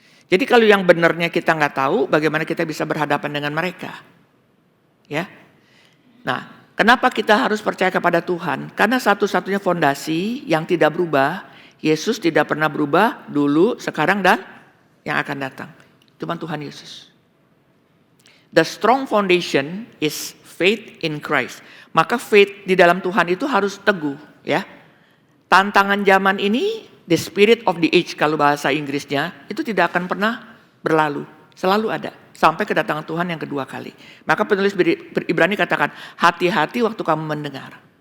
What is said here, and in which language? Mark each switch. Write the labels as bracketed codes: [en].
[id] Jadi kalau yang benarnya kita nggak tahu, bagaimana kita bisa berhadapan dengan mereka? Ya. Nah, kenapa kita harus percaya kepada Tuhan? Karena satu-satunya fondasi yang tidak berubah, Yesus tidak pernah berubah dulu, sekarang dan yang akan datang. Cuma Tuhan Yesus. [en] The strong foundation is faith in Christ. [id] Maka faith di dalam Tuhan itu harus teguh, ya. Tantangan zaman ini, [en] the spirit of the age [id] kalau bahasa Inggrisnya, itu tidak akan pernah berlalu. Selalu ada. Sampai kedatangan Tuhan yang kedua kali. Maka penulis Ibrani katakan, hati-hati waktu kamu mendengar.